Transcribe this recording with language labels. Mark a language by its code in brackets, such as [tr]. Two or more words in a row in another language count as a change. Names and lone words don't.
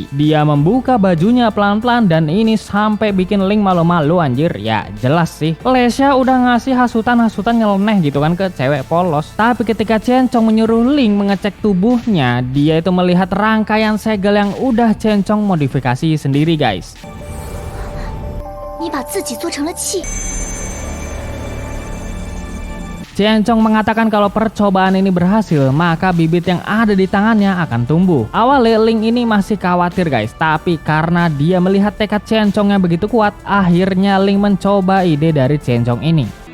[id] Dia membuka bajunya pelan-pelan dan ini sampai bikin Ling malu-malu anjir. Ya jelas sih, Lesha udah ngasih hasutan-hasutan nyeleneh gitu kan ke cewek polos. Tapi ketika Chen Chong menyuruh Ling mengecek tubuhnya, dia itu melihat rangkaian segel yang udah Chen Chong modifikasi sendiri guys. [zh] 你把自己做成了气。 [id] Chen Chong mengatakan kalau percobaan ini berhasil, maka bibit yang ada di tangannya akan tumbuh. Awalnya Ling ini masih khawatir guys, tapi karena dia melihat tekad Chen Chong yang begitu kuat, akhirnya Ling mencoba ide dari Chen Chong ini.